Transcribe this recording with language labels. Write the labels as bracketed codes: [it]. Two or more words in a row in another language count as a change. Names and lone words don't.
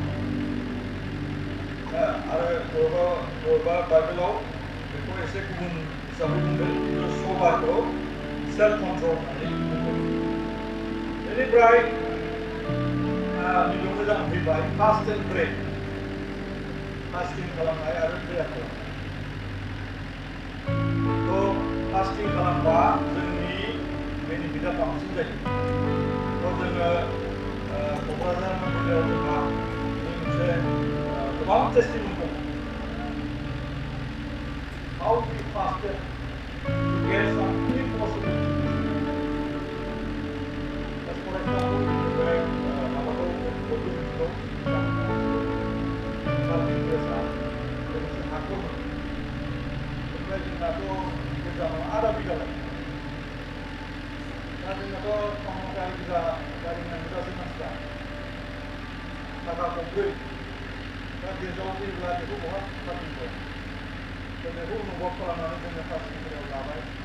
[brx] आरो बबेबा बाइबेलाव बेखौ एसे गुबुन हिसाबै बुंदों सबारखौ [en] self control [brx] होननानै बुंदों बेनिफ्राय नैबेयाव मोजां फैबाय [en] fast and pray [brx] फास्टिं खालामनाय आरो प्रेयार खालामनाय फास्टिं खालामबा जोंनि बेनिफिटआ बांसिन जायो जोङो क'क्राझार जिल्लायाव जोंहा मोनसे गोबां टेस्टिमनि दं हाउ [en] we fasted to get some possibility as for example [brx] माबाखौ बयबो मिथिगौ लोगोसे हाखौ ओमफ्राय जोंनाथ' गोजानाव आधा बिगालाय दा जोंनाथ' गारि नांगौजासै मानसिफ्रा थाखा खमब्रै दा गेजेराव फैब्ला बेखौ बहा फार्टिंखौ जों बेखौ अनुभब खालामनानै जोङो फार्टिंफोराव लाबाय